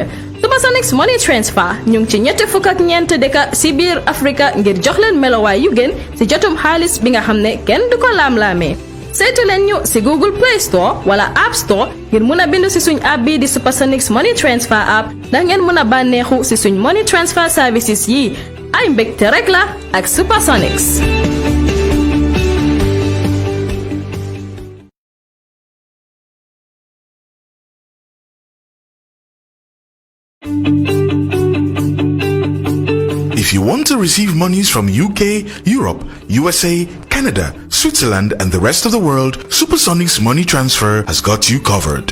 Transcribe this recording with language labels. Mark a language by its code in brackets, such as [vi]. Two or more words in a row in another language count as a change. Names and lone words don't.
[wo] Supersonics Money Transfer ñu ngi ci ñetti fukk ak ñeent dëkk si biir Afrika ngir jox leen melowaay yu gën si jotum xaalis bi nga xam ne kenn du ko laam-laamee. saytu leen ñu si Google Play Store wala App Store ngir mun a bindu si suñ app bii di Supersonics Money Transfer app ndax ngeen mun a bànneexu si suñ [en] money transfer services [wo] yi. ay mbégte rek la ak Supersonics. [en] If you want to receive monies from UK, Europe, USA, Canada, Switzerland, and the rest of the world, Supersonics Money Transfer has got you covered.